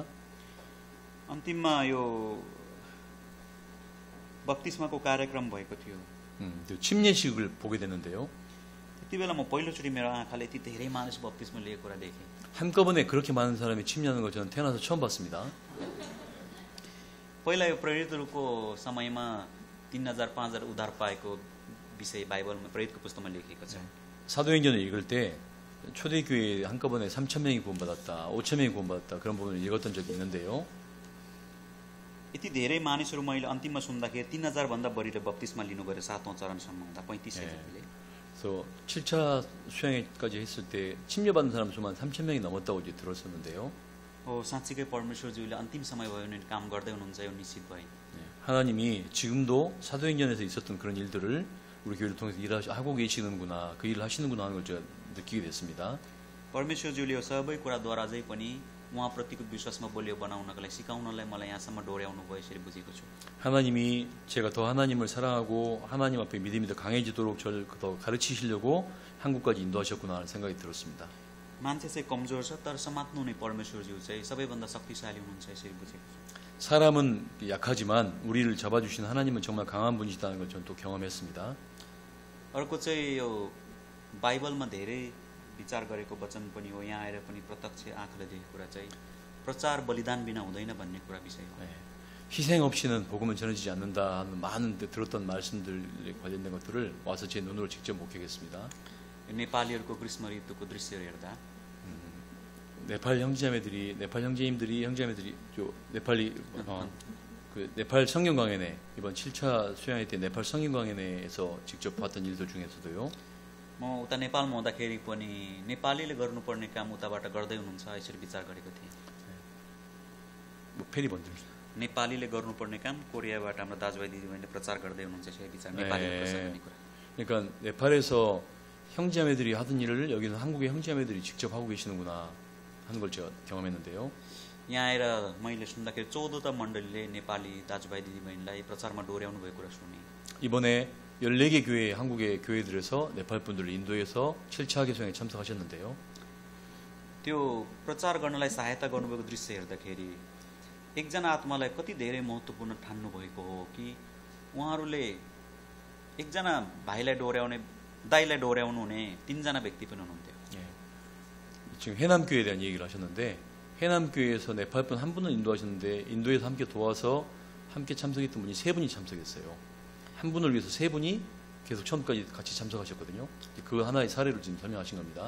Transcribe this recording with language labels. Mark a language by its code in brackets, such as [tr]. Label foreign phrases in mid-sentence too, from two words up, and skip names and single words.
[ne] अन्तिममा यो बप्तिस्माको कार्यक्रम भएको थियो. [ko] 침례식을 보게 됐는데요. [ne] त्यति बेला म पहिलोचोटि मेरो आँखाले यति धेरै मानिस बप्तिस्मा लिएको कुरा देखेँ. [ko] 한꺼번에 그렇게 많은 사람이 침례하는 걸 저는 태어나서 처음 봤습니다. [ne] पहिला यो प्रेरितहरूको समयमा 3000 5000 उद्धार पाएको विषय बाइबलमा प्रेरितको पुस्तकमा लेखिएको छ. [ko] 사도행전을 읽을 때 초대교회에 한꺼번에 3,000명이 구원받았다, 5,000명이 구원받았다 그런 부분을 읽었던 적이 있는데요. [ne] यति धेरै मानिसहरू मैले अन्तिममा सुन्दाखेरि 3000 भन्दा बढीले बप्तिस्मा लिनु गरे 7औं चरणसम्म हुँदा 35,000 जतिले. [ko] 그래서 7차 수양회까지 했을 때 침례받은 사람 수만 3,000명이 넘었다고 이제 들었었는데요. [ne] साँच्चीकै परमेश्वरज्यूले अन्तिम समय भयो भने काम गर्दै हुनुहुन्छ यो निश्चित भयो. [ko] 하나님이 지금도 사도행전에서 있었던 그런 일들을 우리 교회를 통해서 하고 계시는구나, 그 일을 하시는구나 하는 걸 제가 느끼게 됐습니다. [ne] परमेश्वरज्यूले यो सबै कुराद्वारा चाहिँ पनि उहाँप्रतिको विश्वासमा बलियो बनाउनका लागि सिकाउनलाई मलाई यहाँसम्म डोर्याउनु भयो यसरी बुझेको छु. [ko] 하나님이 제가 더 하나님을 사랑하고 하나님 앞에 믿음이 더 강해지도록 저를 더 가르치시려고 한국까지 인도하셨구나 하는 생각이 들었습니다. [ne] मान्छे चाहिँ कमजोर छ तर समात्नु हुने परमेश्वरज्यू चाहिँ सबैभन्दा शक्तिशाली हुनुहुन्छ यसरी बुझेको छु. [ko] 사람은 약하지만 우리를 잡아주신 하나님은 정말 강한 분이시다는 걸 저는 또 경험했습니다. [ne] अर्को चाहिँ यो बाइबलमा धेरै विचार गरेको वचन पनि हो. यहाँ आएर पनि प्रत्यक्ष आँखाले देखेको कुरा चाहिँ प्रचार बलिदान बिना हुँदैन भन्ने कुरा विषय हो. [ko] 희생 없이는 복음은 전해지지 않는다 하는 많은 들었던 말씀들에 관련된 것들을 와서 제 눈으로 직접 목격했습니다. [ne] नेपालीहरूको ग्रीष्म ऋतुको दृश्यहरू हेर्दा [ko] 네팔 형제님들이 그 네팔 성경 강연회 이번 7차 수양회 때 네팔 성경 강연회에서 직접 봤던 일들 중에서도요. [ne] म उता नेपालमा हुँदाखेरि पनि नेपालीले गर्नुपर्ने काम उताबाट गर्दै हुनुहुन्छ यसरी विचार गरेको थिएँ. 페리 번들. नेपालीले गर्नुपर्ने काम कोरियाबाट हाम्रो दाजुभाइ दिदीबहिनीले प्रचार गर्दै हुनुहुन्छ यसरी विचार नेपालीको कुरा. [ko] 그러니까 네팔에서 형제자매들이 하던 일을 여기는 한국의 형제자매들이 직접 하고 계시는구나 하는 걸 제가 경험했는데요. [ne] यहाँ आएर मैले सुन्दाखेरि 14टा मण्डलीले नेपाली दाजुभाइ दिदीबहिनीलाई प्रचारमा डोर्याउनु भएको कुरा सुने. [ko] 이번에 14개 교회 한국의 교회들에서 네팔 분들을 인도해서 7차 개성에 참석하셨는데요. [ne] त्यो प्रचार गर्नलाई सहायता गर्नुभएको दृश्य हेर्दाखेरि एकजना आत्मालाई कति धेरै महत्त्वपूर्ण ठान्नु भएको हो कि उहाँहरूले एकजना भाइलाई डोर्याउने दाइलाई डोर्याउनु हुने 3जना व्यक्ति पनि हुनुहुन्थ्यो. [ko] 지금 해남교회에 대한 얘기를 하셨는데 해남교회에서 네팔 분 한 분은 인도하셨는데 인도에서 함께 도와서 함께 참석했던 분이 3분이 참석했어요. 한 분을 위해서 3분이 계속 처음까지 같이 참석하셨거든요. 그 하나의 사례를 지금 설명하신 겁니다.